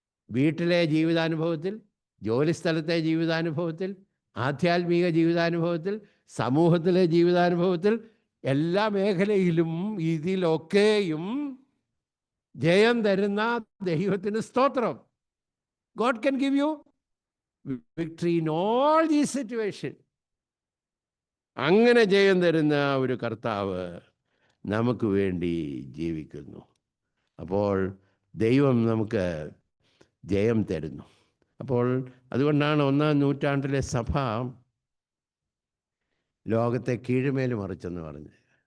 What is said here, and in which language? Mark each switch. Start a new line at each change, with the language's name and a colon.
Malayalam: വീട്ടിലെ ജീവിതാനുഭവത്തിൽ, ജോലിസ്ഥലത്തെ ജീവിതാനുഭവത്തിൽ, ആധ്യാത്മിക ജീവിതാനുഭവത്തിൽ, സമൂഹത്തിലെ ജീവിതാനുഭവത്തിൽ, എല്ലാ മേഖലയിലും ഇതിലൊക്കെയും ജയം തരുന്ന ദൈവത്തിന് സ്തോത്രം.
English: God can give you victory in all these situations.
Malayalam: അങ്ങനെ ജയം തരുന്ന ഒരു കർത്താവ് നമുക്ക് വേണ്ടി ജീവിക്കുന്നു. അപ്പോൾ ദൈവം നമുക്ക് ജയം തരുന്നു. അപ്പോൾ അതുകൊണ്ടാണ് 1-ാം നൂറ്റാണ്ടിലെ സഭ ലോകത്തെ കീഴ്മേൽ മറിച്ചെന്ന് പറഞ്ഞത്.